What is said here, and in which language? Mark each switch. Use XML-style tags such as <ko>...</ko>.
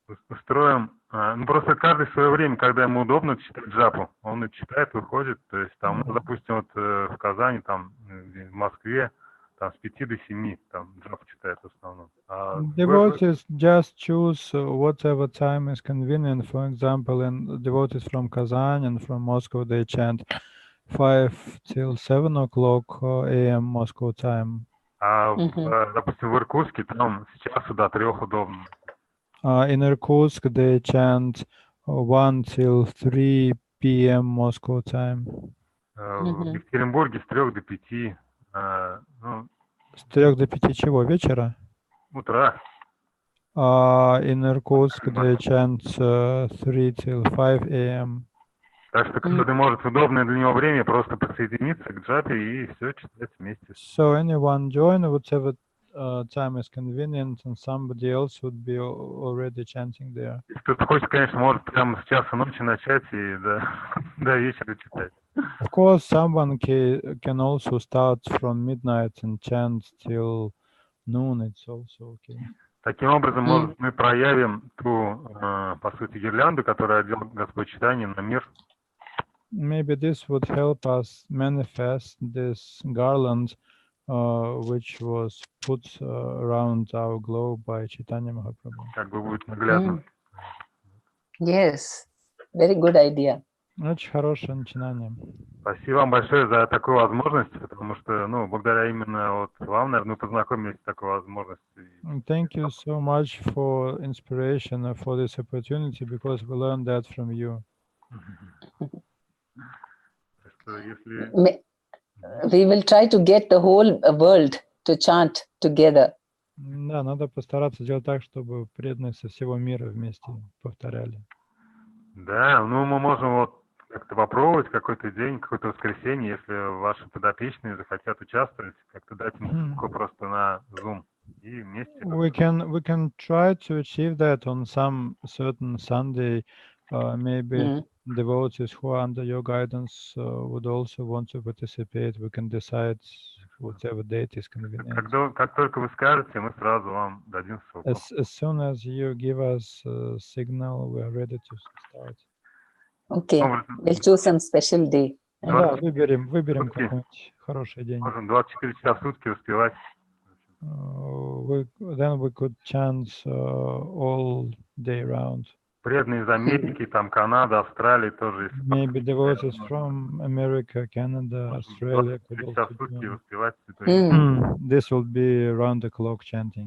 <ru>Устроим, ну просто каждый в свое время, когда ему удобно читать джапу, он и читает, выходит. То есть там, ну, допустим, вот в Казани, там, в Москве, там с 5 до 7, там джапу читает в основном.</ru> <en>Devotees just choose whatever time is convenient. For example, in devotees from Kazan and from Moscow, they chant 5 till 7 o'clock a.m. Moscow time.</en> <ru>Допустим, в Иркутске там с часу до 3 удобно.</ru> <en>In Irkutsk, they chant 1 till 3 p.m. Moscow time.</en> <ru>В Екатеринбурге с 3 до 5. С 3 до 5 чего? Вечера? Утра.</ru> <en>In Irkutsk, they chant 3 till 5 a.m.</en> <ru>Так что каждый может в удобное для него время просто присоединиться к джапе и все читать вместе.</ru> <en>So anyone join whatever time is convenient, and somebody else would be already chanting there.</en> <ru>Если кто-то хочет, конечно, может прямо с часа ночи начать и до вечера читать.</ru> <en>Of course, someone can also start from midnight and chant till noon. It's also okay.</en> <ru>Таким образом, может, мы проявим ту, по сути, гирлянду, которую одел Господь читание на мир.</ru> <en>Maybe this would help us manifest this garland, which was put around our globe by Chaitanya Mahaprabhu.</en> <ru>Как бы будет наглядно.</ru> <en>Yes, very good idea.</en> <ru>Очень хорошее начинание. Спасибо вам большое за такую возможность, потому что, ну, благодаря именно вот вам, наверное, мы познакомились с такой возможностью.</ru> <en>Thank you so much for inspiration and for this opportunity, because we learned that from you.</en> <ru>Так что если...</ru> <en>We will try to get the whole world to chant together.</en> <ru>Да, надо постараться сделать так, чтобы преданные со всего мира вместе повторяли. Да, ну мы можем вот как-то попробовать какой-то день, какое-то воскресенье, если ваши подопечные захотят участвовать, как-то дать им ссылку просто на Zoom и вместе.</ru> <en>We can try to achieve that on some certain Sunday. Maybe devotees who are under your guidance would also want to participate. We can decide whatever date is convenient.</en> <ru>Как только вы скажете, мы сразу вам дадим ссылку.</ru> <en>As soon as you give us a signal, we are ready to start. Okay, we'll choose some special day.</en> <ru>Да, выберем какой-нибудь хороший день. Можем 24 часа в сутки успевать.</ru> <en>Then we could chant all day round.</en> <ru>Преданные из Америки, там Канада, Австралия тоже.</ru> <en>Maybe devotees from America, Canada, Australia could also join.</en> <ru>успевать.</ru> <en>This will be round the clock chanting.</en>